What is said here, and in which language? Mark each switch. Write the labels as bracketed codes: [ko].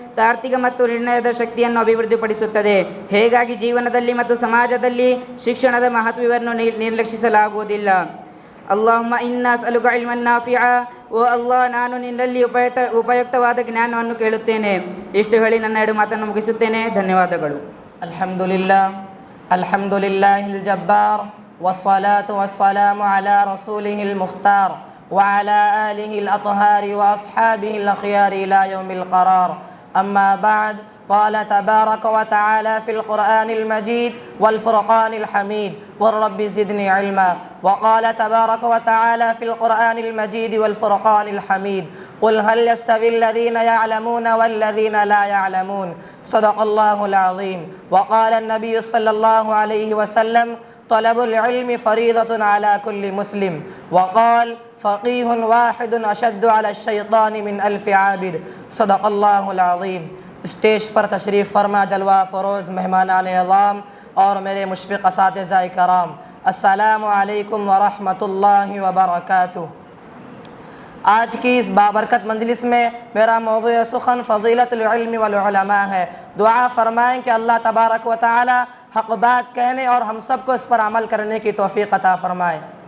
[kn] ತಾರ್ಕಿಕ ಮತ್ತು ನಿರ್ಣಯದ ಶಕ್ತಿಯನ್ನು ಅಭಿವೃದ್ಧಿಪಡಿಸುತ್ತದೆ. ಹೀಗಾಗಿ ಜೀವನದಲ್ಲಿ ಮತ್ತು ಸಮಾಜದಲ್ಲಿ ಶಿಕ್ಷಣದ ಮಹತ್ವವನ್ನು ನಿರ್ಲಕ್ಷಿಸಲಾಗುವುದಿಲ್ಲ. [ar] اللهم إنا نسألك علما نافعا [kn] ಓ ಅಲ್ಲಾ, ನಾನು ನಿನ್ನಲ್ಲಿ ಉಪಯುಕ್ತವಾದ ಜ್ಞಾನವನ್ನು ಕೇಳುತ್ತೇನೆ. ಇಷ್ಟು ಹೇಳಿ ನನ್ನ 2 ಮಾತನ್ನು ಮುಗಿಸುತ್ತೇನೆ. ಧನ್ಯವಾದಗಳು. [ar] الحمد لله الجبار والصلاة والسلام على رسوله المختار وعلى آله الأطهار وأصحابه الأخيار إلى يوم القرار. أما بعد، قال تبارك وتعالى في القرآن المجيد والفرقان الحميد: والرب زدني علما. وقال تبارك وتعالى في القرآن المجيد والفرقان الحميد: قل هل يستوي الذين يعلمون والذين لا يعلمون. صدق الله العظيم. وقال النبي صلى الله عليه وسلم: طلب العلم فريضة على كل مسلم. وقال: فقيه واحد أشد على الشيطان من 1000 عابد. صدق الله العظيم. [ur] اسٹیج پر تشریف فرما جلوہ فروز مہمانان اعظام اور میرے مشفق اساتذہ کرام، السلام علیکم ورحمۃ اللہ وبرکاتہ۔ آج کی اس بابرکت مجلس میں میرا موضوع سخن فضیلت العلم والعلماء ہے۔ دعا فرمائیں کہ اللہ تبارک و تعالی حق بات کہنے اور ہم سب کو اس پر عمل کرنے کی توفیق عطا فرمائے۔